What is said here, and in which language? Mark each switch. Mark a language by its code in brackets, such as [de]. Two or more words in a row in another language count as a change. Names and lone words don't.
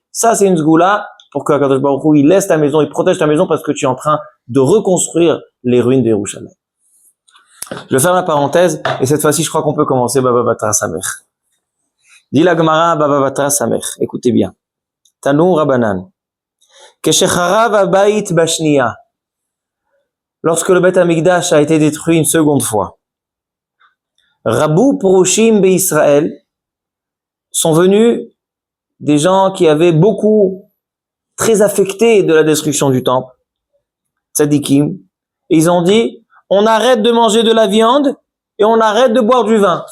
[fr] Ça, c'est une zgoula pour que [he] קדוש ברוך הוא, [fr] il laisse ta maison, il protège ta maison parce que tu es en train de reconstruire les ruines de Yerushalayim. Je vais faire la parenthèse et cette fois-ci, je crois qu'on peut commencer Baba Batra Samer. Dit la Gemara Baba Batra Samer. Écoutez bien. [he] תנו רבנן. כשחרב הבית בשנייה. [fr] Lorsque le [he] בית המקדש [fr] a été détruit une seconde fois, [he] רבו פרושים ישראל [fr] sont venus des gens qui avaient très affectés de la destruction du temple, tzadikim, et ils ont dit, on arrête de manger de la viande et on arrête de boire du vin.